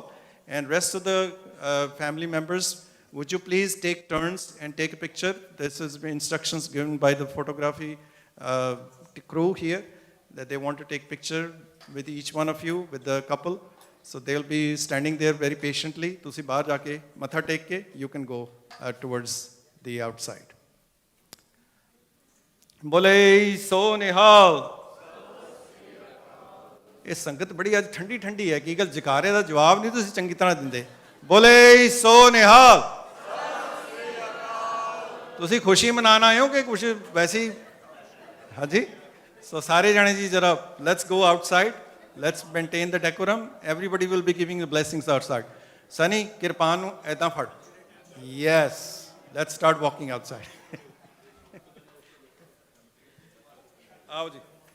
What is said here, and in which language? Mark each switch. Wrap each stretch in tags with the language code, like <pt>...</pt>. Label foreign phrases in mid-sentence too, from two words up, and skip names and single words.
<en>And rest of the family members, would you please take turns and take a picture? This is instructions given by the photography crew here, that they want to take picture with each one of you, with the couple. So they'll be standing there very patiently.</en> <pa>ਤੁਸੀਂ ਬਾਹਰ ਜਾਕੇ ਮੱਥਾ ਟੇਕ ਕੇ,</pa> <en>you can go towards the outside.</en> <pa>ਬੋਲੇ ਸੋ ਨਿਹਾਲ. ਇਹ ਸੰਗਤ ਬੜੀ ਅੱਜ ਠੰਡੀ ਠੰਡੀ ਹੈ ਕੀ ਗੱਲ ਜਕਾਰੇ ਦਾ ਜਵਾਬ ਨਹੀਂ ਤੁਸੀਂ ਚੰਗੀ ਤਰ੍ਹਾਂ ਦਿੰਦੇ ਬੋਲੇ ਸੋ ਨਿਹਾਲ ਤੁਸੀਂ ਖੁਸ਼ੀ ਮਨਾਉਣ ਆਏ ਹੋ ਕਿ ਕੁਛ ਵੈਸੇ ਹੀ ਹਾਂਜੀ ਸੋ ਸਾਰੇ ਜਾਣੇ ਜੀ ਜਰਾ</pa> <en>let's go outside let's maintain the decorum everybody will be giving the blessings outside</en> <pa>ਸਨੀ ਕਿਰਪਾਨ ਨੂੰ ਐਦਾਂ ਫੜ ਯੈਸ</pa> <en>Let's start walking outside.</en> <pa>ਆਓ ਜੀ.</pa>